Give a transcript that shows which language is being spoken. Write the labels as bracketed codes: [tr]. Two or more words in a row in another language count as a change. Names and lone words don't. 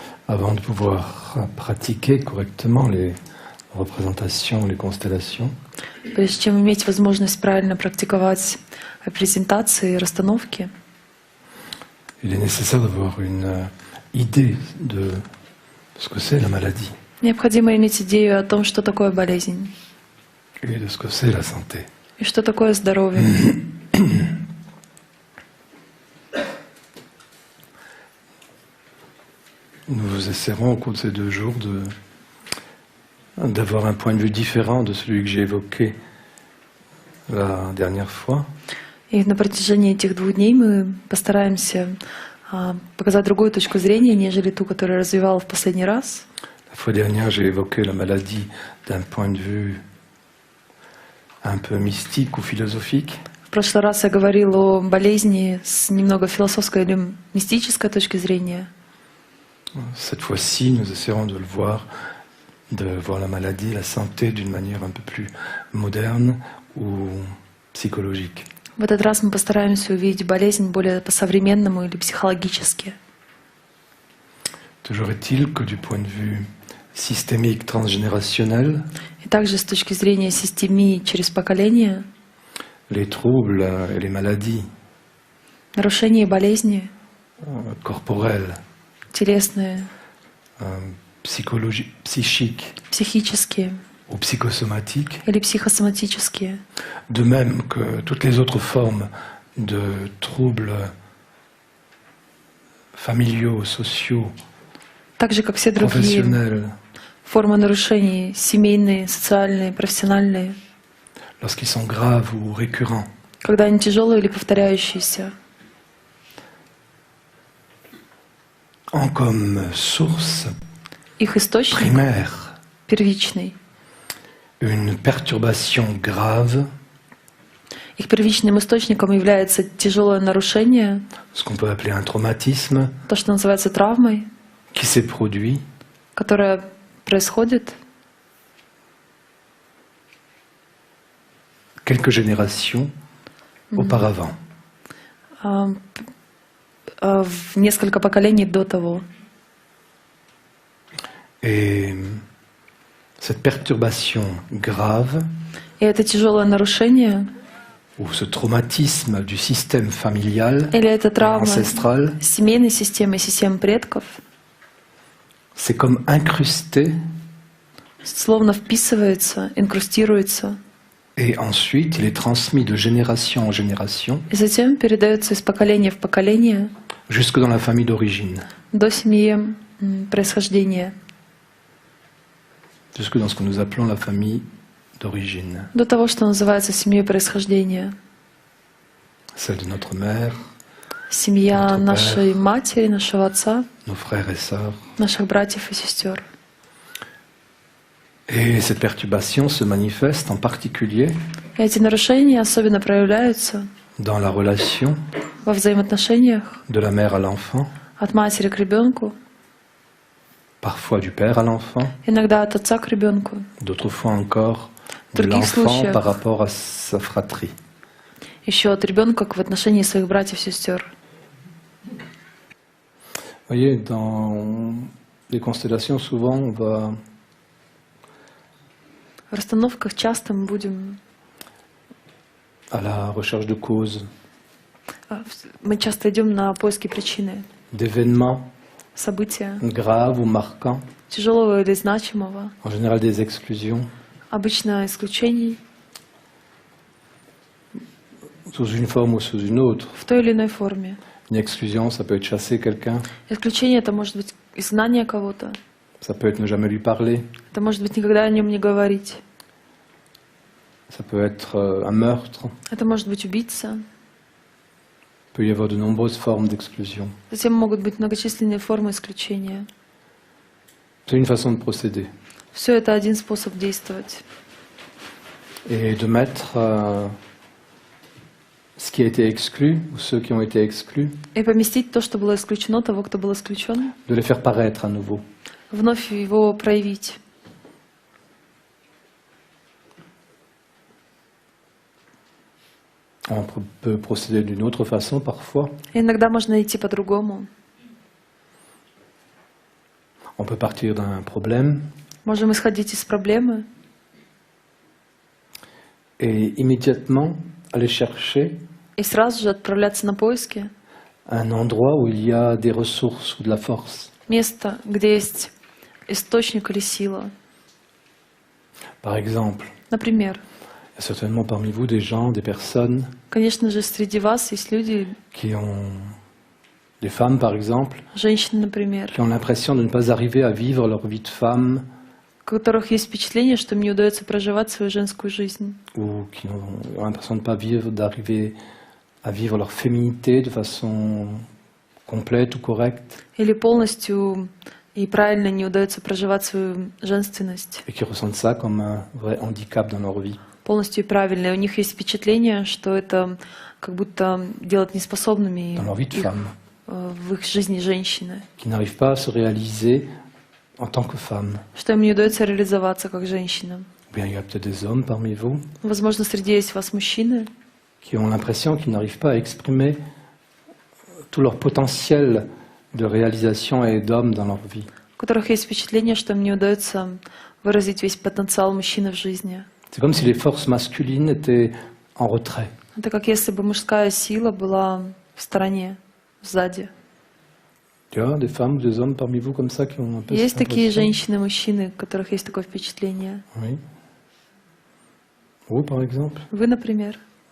[fr] avant de pouvoir pratiquer correctement les représentations, les constellations, [ru] Прежде чем иметь возможность правильно практиковать презентации и расстановки, [fr] il est nécessaire d'avoir une idée de ce que c'est la maladie [ru] необходимо иметь идею о том, что такое болезнь [fr] et de ce que c'est la santé. [ru] и что такое здоровье. [fr] Nous essaierons au cours de ces 2 jours d'avoir un point de vue différent de celui que j'ai évoqué la dernière fois. [ru] И на протяжении этих 2 дней мы постараемся показать другую точку зрения, нежели ту, которую я развивала в последний раз. [fr] La fois dernière, j'ai évoqué la maladie d'un point de vue un peu mystique ou philosophique. [ru] В прошлый раз я говорила о болезни с немного философской или мистической точки зрения. [fr] Cette fois-ci, nous essaierons de voir la maladie, la santé d'une manière un peu plus moderne ou psychologique. [ru] В этот раз мы постараемся увидеть болезнь более по-современному или психологически. [fr] Toujours est-il que du point de vue systémique transgénérationnel, [ru] И также с точки зрения системии через поколение, [fr] les troubles et les maladies [ru] нарушения и болезни, [fr] corporelles, [ru] телесные, [fr] psychiques [ru] психические [fr] ou psychosomatiques, [ru] или психосоматические, [fr] de même que toutes les autres formes de troubles familiaux, sociaux, [ru] так же, как все другие [fr] professionnels, [ru] формы нарушений, семейные, социальные, профессиональные, [fr] lorsqu'ils sont graves ou récurrents, [ru] когда они тяжелые или повторяющиеся, [fr] ont comme source [ru] их источник [fr] primaire [ru] первичный. [fr] une perturbation grave, [ru] Их первичным источником является тяжелое нарушение, [fr] ce qu'on peut appeler un traumatisme, [ru] то, что называется травмой, [fr] qui s'est produit [ru] которая происходит [fr] quelques générations auparavant. [ru] В несколько поколений до того. [fr] Et cette perturbation grave, [ru] И это тяжелое нарушение, [fr] ou ce traumatisme du système familial, [ru] или это травма [fr] ancestral, [ru] семейной системы, системы предков, [fr] c'est comme incrusté [ru] словно вписывается, инкрустируется, [fr] et ensuite il est transmis de génération en génération [ru] и затем передается из поколения в поколение [fr] jusque dans la famille d'origine, [ru] до семьи происхождения, [fr] jusque dans ce que nous appelons la famille d'origine, [ru] до того, что называется семьей происхождения. [fr] celle de notre mère, [ru] Семья [fr] Notre [ru] нашей матери, нашего отца, [fr] nos frères et sœurs. [ru] наших братьев и сестер. [fr] Et cette perturbation se manifeste en particulier [ru] И эти нарушения особенно проявляются [fr] dans la relation [ru] во взаимоотношениях [fr] de la mère à l'enfant, [ru] от матери к ребенку, [fr] parfois du père à l'enfant, [ru] иногда от отца к ребенку, [fr] d'autres fois encore [ru] В [fr] de [ru] других [fr] l'enfant [ru] случаях [fr] par rapport à sa fratrie. [ru] еще от ребенка в отношении своих братьев и сестер. [fr] Vous voyez, dans les constellations, souvent, on va [ru] В расстановках часто мы будем, [fr] à la recherche de causes, [ru] мы часто идем на поиски причины, [fr] d'événements [ru] события, [fr] graves ou marquants, [ru] тяжелого или значимого, [fr] en général des exclusions, [ru] обычно исключений [fr] sous une forme ou sous une autre. [ru] в той или иной форме. [fr] Une exclusion, ça peut être chasser quelqu'un, [ru] Исключение — это может быть изгнание кого-то, [fr] ça peut être ne jamais lui parler, [ru] это может быть никогда о нем не говорить, [fr] ça peut être un meurtre. [ru] это может быть убийца. [fr] Il peut y avoir de nombreuses formes d'exclusion. [ru] Затем могут быть многочисленные формы исключения. [fr] C'est une façon de procéder. [ru] Все это один способ действовать. [fr] Et de mettre ce qui a été exclu, ou ceux qui ont été exclus, [ru] И поместить то, что было исключено, того, кто был исключен, [fr] de les faire paraître à nouveau. [ru] вновь его проявить. [fr] On peut procéder d'une autre façon parfois, [ru] И иногда можно идти по-другому. [fr] On peut partir d'un problème [ru] Можем исходить из проблемы [fr] et immédiatement aller chercher [ru] и сразу же отправляться на поиски [fr] un endroit où il y a des ressources ou de la force. [ru] места, где есть источник или сила. [fr] Par exemple, [ru] Например, [fr] il y a certainement parmi vous des gens, des personnes [ru] конечно же, среди вас есть люди, [fr] qui ont, des femmes par exemple, [ru] женщины, например, [fr] qui ont l'impression de ne pas arriver à vivre leur vie de femme [ru] у которых есть впечатление, что им не удается проживать свою женскую жизнь, [fr] ou qui ont l'impression de ne pas vivre, d'arriver à vivre leur féminité de façon complète ou correcte [ru] или полностью и правильно не удается проживать свою женственность, [fr] et qui ressentent ça comme un vrai handicap dans leur vie. [ru] полностью и правильно. И у них есть впечатление, что это как будто делать неспособными [fr] Dans leur vie de [ru] их, [fr] femme, [ru] в их жизни женщины, [fr] qui n'arrivent pas à se réaliser en tant que femme. [ru] что им не удается реализоваться как женщинам. [fr] Ou bien il y a peut-être des hommes parmi vous [ru] Возможно, среди есть вас мужчины, [fr] qui ont l'impression qu'ils n'arrivent pas à exprimer tout leur potentiel de réalisation et d'homme dans leur vie. [ru] у которых есть впечатление, что им не удается выразить весь потенциал мужчины в жизни. [fr] C'est comme si les forces masculines étaient en retrait. [ru] Это как если бы мужская сила была в стороне, сзади. [fr] Tu vois, des femmes ou des hommes parmi vous comme ça qui ont un peu [ru] Есть [fr] cette [ru] такие [fr] impression? [ru] женщины, мужчины, у которых есть такое впечатление. [fr] Oui. Vous, par exemple? [ru] Вы, например.